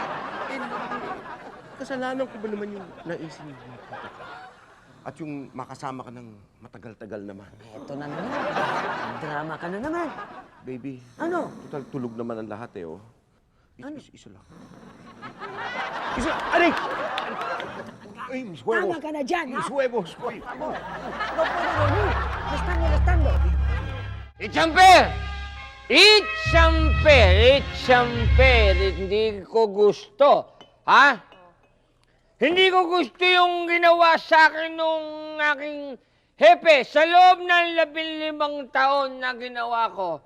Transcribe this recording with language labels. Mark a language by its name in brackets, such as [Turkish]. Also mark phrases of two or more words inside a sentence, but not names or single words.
[Filipino] Kasalanan ko ba naman yung naisip mo? At yung makasama ka ng matagal-tagal naman. Ito na naman. Drama ka na naman. Baby. Ano? Total tulog naman ang lahat eh, oh. Ano? Isa lang. Aray! Ay, [Spanish] mis huevos. [Filipino] Tama ka na dyan, ha? [Spanish] Mis huevos. Uy, No puedo dormir. Me están molestando. Itchamper! Itchamper! [Filipino] Hindi ko gusto. Ha? Hindi ko gusto yung ginawa sa akin nung aking hepe sa loob ng 15 taon na ginawa ko.